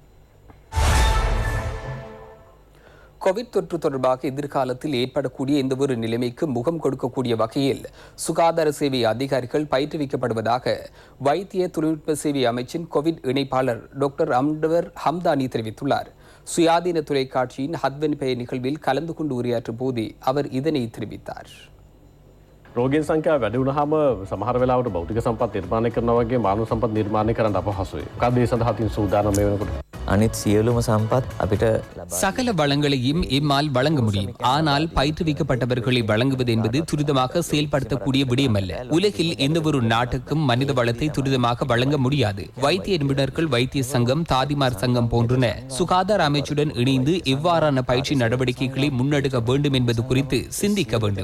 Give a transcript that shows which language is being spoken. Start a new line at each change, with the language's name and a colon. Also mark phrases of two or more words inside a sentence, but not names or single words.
Tamil: கோவிட் தொற்று தொடர்பாக எதிர்காலத்தில் ஏற்படக்கூடிய எந்தவொரு நிலைமைக்கு முகம் கொடுக்கக்கூடிய வகையில் சுகாதார சேவை அதிகாரிகள் பயிற்றுவிக்கப்படுவதாக வைத்திய தொழில்நுட்ப சேவை அமைச்சின் கோவிட் இணைப்பாளர் டாக்டர் அம்டவர் ஹம்தானி தெரிவித்துள்ளார். சுயாதீன தொலைக்காட்சியின் ஹத்வன் பெயர் நிகழ்வில் கலந்து கொண்டு உரையாற்றும் போது அவர் இதனை தெரிவித்தார்.
Sinhala: රෝගීන් සංඛ්‍යාව වැඩි වුණාම සමහර වෙලාවට භෞතික සම්පත් නිර්මාණය කරනවා වගේ මානව සම්පත් නිර්මාණය කරන්න අපහසුයි. මොකද ඒ සඳහා තියෙන සූදානම් මේ වෙනකොට අනිත් සියලුම සම්පත් අපිට
Tamil: சகல வளங்களையும் இம்மால் வழங்க முடியும். ஆனால் பயிற்றுவிக்கப்பட்டவர்களை வழங்குவது என்பது துரிதமாக செயல்படுத்தக்கூடிய விடயமல்ல. உலகில் எந்தவொரு நாட்டுக்கும் மனித வளத்தை துரிதமாக வழங்க முடியாது. வைத்திய நிபுணர்கள், வைத்திய சங்கம், தாதிமார் சங்கம் போன்றன சுகாதார அமைச்சுடன் இணைந்து இவ்வாறான பயிற்சி நடவடிக்கைகளை முன்னெடுக்க வேண்டும் என்பது குறித்து சிந்திக்க வேண்டும்.